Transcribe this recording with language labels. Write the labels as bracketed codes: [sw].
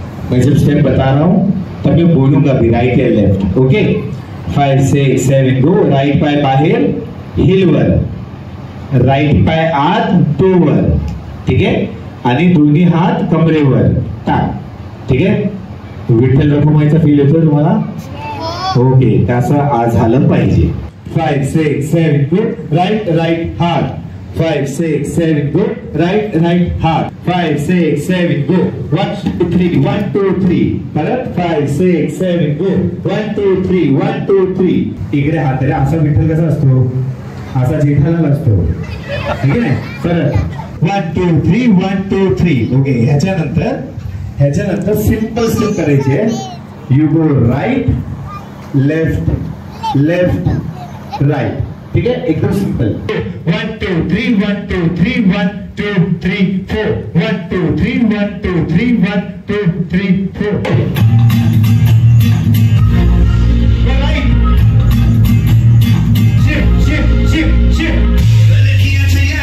[hi] मैं जब स्टेप बता रहा हूं तब मैं बोलूंगा भी, राइट या लेफ्ट। [en] Okay, 5 6 7 go. [mr] राईट पाय बाहेर हिलवर, राईट पाय आत टोवर, ठीक आहे, आणि दोन्ही हात कमरेवर टाक, ठीक आहे। विठ्ठल रखुमाईचा फील येतो तुम्हाला? ओके, तसं आज झालं पाहिजे। [en] 5 6 7 go. Right right हात, 5 6 7 go. Right right हात, 5 6 7 go. 1 2 3 1 2 3 परत 5 6 7 गो। 1 2 3 1 2 3 [mr] इकडे हात आहे। असा विठ्ठल कसा असतो? असा जेठालाल असतो, ठीक आहे। परत [en] 1 2 3 1 2 3। [mr] ओके, ह्याच्यानंतर सिंपल स्टेप करायचे। [en] you go right left left right, [hi] ठीक है, एकदम simple. [en] 1 2 3 1 2 3 1 2 3 4 1 2 3 1 2 3 1 2 3 4। Right, shift shift shift shift.